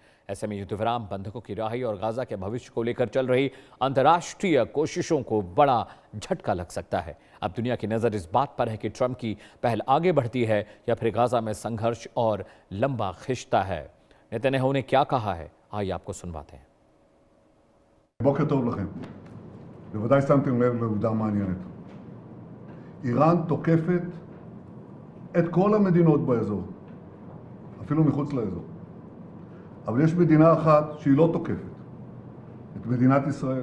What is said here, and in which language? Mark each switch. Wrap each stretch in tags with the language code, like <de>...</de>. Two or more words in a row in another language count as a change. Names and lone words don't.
<hi>ऐसे में युद्ध विराम, बंधकों की रिहाई और गाजा के भविष्य को लेकर चल रही अंतर्राष्ट्रीय कोशिशों को बड़ा झटका लग सकता है। अब दुनिया की नज़र इस बात पर है कि ट्रंप की पहल आगे बढ़ती है या फिर गाजा में संघर्ष और लंबा खिंचता है। नेतन्याहू ने क्या कहा है, आइए आपको सुनवाते हैं।</hi> <he>בוקר טוב לכם. בוודאי שמתם לב לעובדה מעניינת. איראן תוקפת את כל המדינות באזור, אפילו מחוץ לאזור. אבל יש מדינה אחת שהיא לא תוקפת, את מדינת ישראל.</he>